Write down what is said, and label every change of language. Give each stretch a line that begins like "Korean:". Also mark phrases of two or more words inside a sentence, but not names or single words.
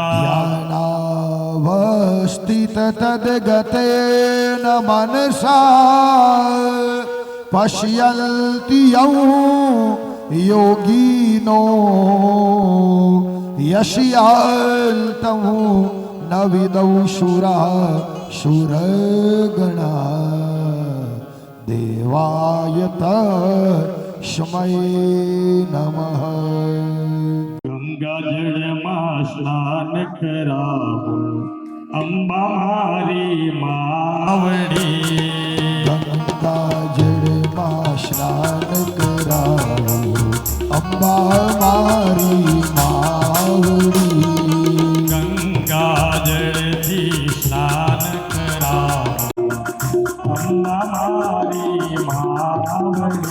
Sanskrit: ध्यानावस्थित तद्गतेन मनसा पश्यन्ति यं योगिनो यस्यान्तं न विदौ शूरः शूरगणा देवाय तस्मै नमः।
Gujarati: गंगा जળમાં સ્નાન કરાવું અંબા મારી માવડી ગંગા જળમાં સ્નાન કરાવું અંબા મારી માવડી ગંગા જળથી સ્નાન કરાવું અંબા મારી માવડી